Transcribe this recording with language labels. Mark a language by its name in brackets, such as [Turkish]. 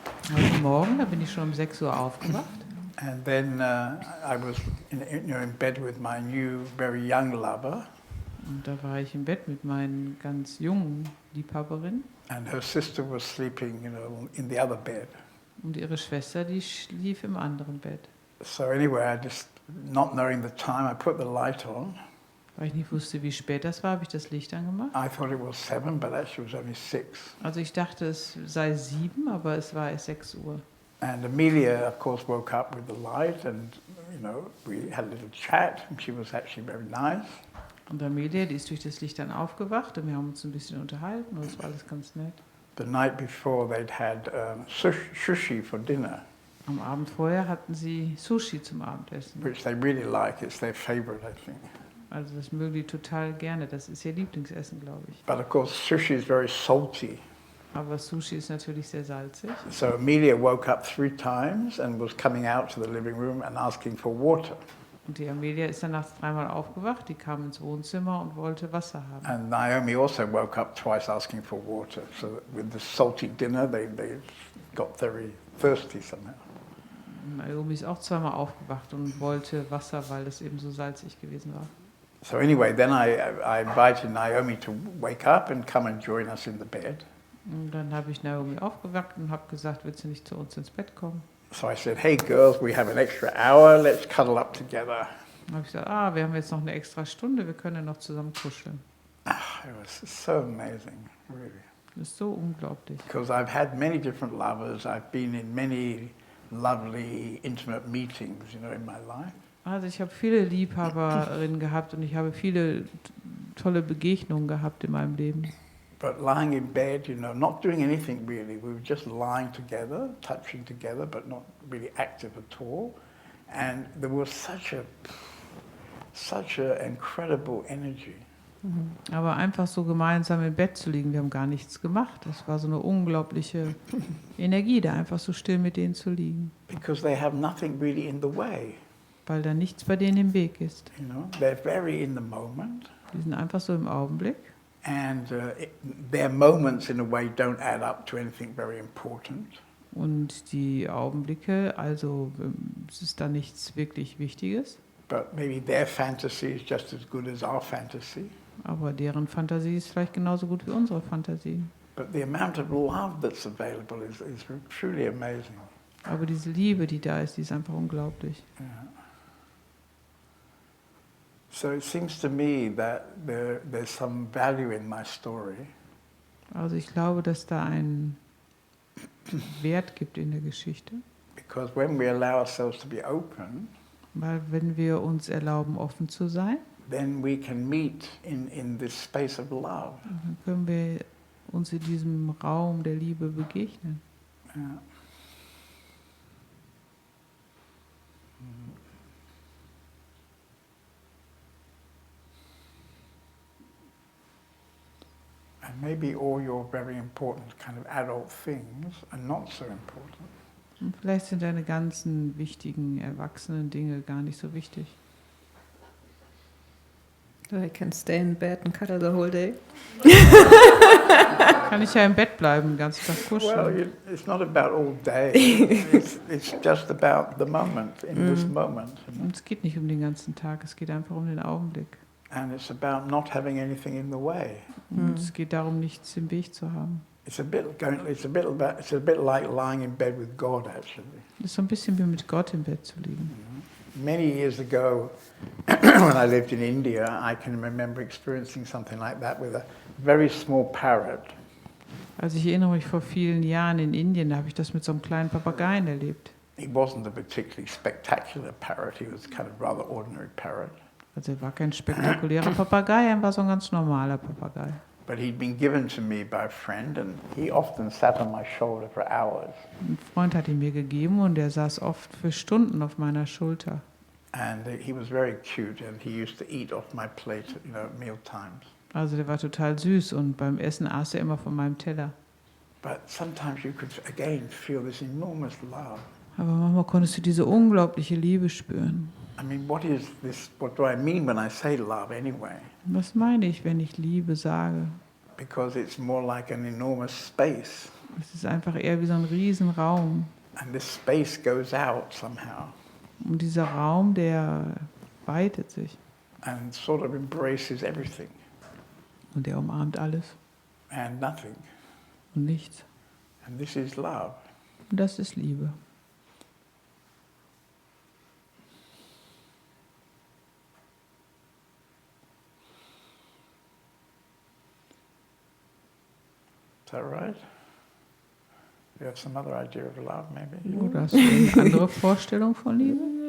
[German] Heute Morgen, da bin ich schon um 6 Uhr aufgewacht. [English] And then I was in bed with my new, very young lover. [German] Und da war ich im Bett mit meinen ganz jungen Liebhaberinnen. [English] And her sister was sleeping, in the other bed. [German] Und ihre Schwester, die schlief im anderen Bett. [English] So anyway, I just, not knowing the time, I put the light on. [German] Weil ich nicht wusste, wie spät das war, habe ich das Licht angemacht. [English] I thought it was 7, but actually it was only 6. [German] Also ich dachte, es sei 7, aber es war erst 6 Uhr. [English] And Amelia, of course, woke up with the light and, we had a little chat and she was actually very nice. [German] Und Amelia, die ist durch das Licht dann aufgewacht und wir haben uns ein bisschen unterhalten und es war alles ganz nett. [English] The night before they'd had sushi for dinner, [German] Am Abend vorher hatten sie Sushi zum Abendessen. [English] which they really like. It's their favorite, I think. [German] Also das mögen die total gerne. Das ist ihr Lieblingsessen, glaube ich. [English] But of course, sushi is very salty. [German] Aber Sushi ist natürlich sehr salzig. [English] So Amelia woke up 3 times and was coming out to the living room and asking for water. [German] Und die Amelia ist dann nachts 3-mal aufgewacht. Die kam ins Wohnzimmer und wollte Wasser haben. [English] And Naomi also woke up twice asking for water. So with the salty dinner, they got very thirsty somehow. [German] Naomi ist auch 2-mal aufgewacht und wollte Wasser, weil es eben so salzig gewesen war. [English] So anyway, then I invited Naomi to wake up and come and join us in the bed. [German] Und dann habe ich Naomi aufgeweckt und habe gesagt, willst du nicht zu uns ins Bett kommen? [English] So I said, hey girls, we have an extra hour, let's cuddle up together. [German] Dann habe ich gesagt, wir haben jetzt noch eine extra Stunde, wir können noch zusammen kuscheln. [English] It was so amazing, really. [German] Das ist so unglaublich. [English] Because I've had many different lovers, I've been in many lovely, intimate meetings, in my life. [German] Also ich habe viele Liebhaberinnen gehabt und ich habe viele tolle Begegnungen gehabt in meinem Leben. [English] But lying in bed, not doing anything really. We were just lying together, touching together, but not really active at all. And there was such a incredible energy. [German] Aber einfach so gemeinsam im Bett zu liegen, wir haben gar nichts gemacht. Das war so eine unglaubliche Energie, da einfach so still mit denen zu liegen. [English] Because they have nothing really in the way. [German] Weil da nichts bei denen im Weg ist. [English] They're very in the moment. [German] Die sind einfach so im Augenblick. [English] And their moments, in a way, don't add up to anything very important. [German] Und die Augenblicke, also es ist da nichts wirklich Wichtiges, [English] but maybe their fantasy is just as good as our fantasy. [German] aber deren Fantasie ist vielleicht genauso gut wie unsere Fantasie. [English] But the amount of love that's available is truly amazing. [German] Aber diese Liebe, die da ist, die ist einfach unglaublich. [English] Yeah. So it seems to me that there's some value in my story. [German] Also ich glaube, dass da einen Wert gibt in der Geschichte. [English] Because when we allow ourselves to be open, [German] Weil wenn wir uns erlauben, offen zu sein, [English] then we can meet in this space of love. [German] dann können wir uns in diesem Raum der Liebe begegnen. [English] Yeah. And maybe all your very important kind of adult things are not so important. [German] Und vielleicht sind deine ganzen wichtigen, erwachsenen Dinge gar nicht so wichtig. [English] So I can stay in bed and cuddle the whole day. [German] Kann ich ja im Bett bleiben, den ganzen Tag kuscheln. [English] Well, it's not about all day. It's just about the moment, in this moment. [German] Und es geht nicht um den ganzen Tag, es geht einfach um den Augenblick. [English] And it's about not having anything in the way. [German] Und es geht darum, nichts im Weg zu haben. [English] It's a bit like lying in bed with God, actually. [German] Das ist so ein bisschen wie mit Gott im Bett zu liegen. [English] Many years ago, when I lived in India, I can remember experiencing something like that with a very small parrot. [German] Also ich erinnere mich vor vielen Jahren in Indien, da habe ich das mit so einem kleinen Papageien erlebt. [English] He wasn't a particularly spectacular parrot, he was kind of rather ordinary parrot. [German] Also er war kein spektakulärer Papagei, er war so ein ganz normaler Papagei. [English] But he'd been given to me by a friend and he often sat on my shoulder for hours. [German] Ein Freund hat ihn mir gegeben und er saß oft für Stunden auf meiner Schulter. [English] And he was very cute and he used to eat off my plate, at meal times. [German] Also der war total süß und beim Essen aß er immer von meinem Teller. [English] But sometimes you could again feel this enormous love. [German] Aber manchmal konntest du diese unglaubliche Liebe spüren. [English] I mean, what do I mean when I say love anyway? [German] Was meine ich, wenn ich Liebe sage? [English] Because it's more like an enormous space. [German] Es ist einfach eher wie so ein Riesenraum. [English] And this space goes out somehow [German] Und dieser Raum, der weitet sich [English] and sort of embraces everything [German] und der umarmt alles [English] and nothing. [German] und nichts. [English] And this is love. [German] Und das ist Liebe. [English] Is that right? You have some other idea of love, maybe? [German] Oder hast du eine andere Vorstellung von Liebe?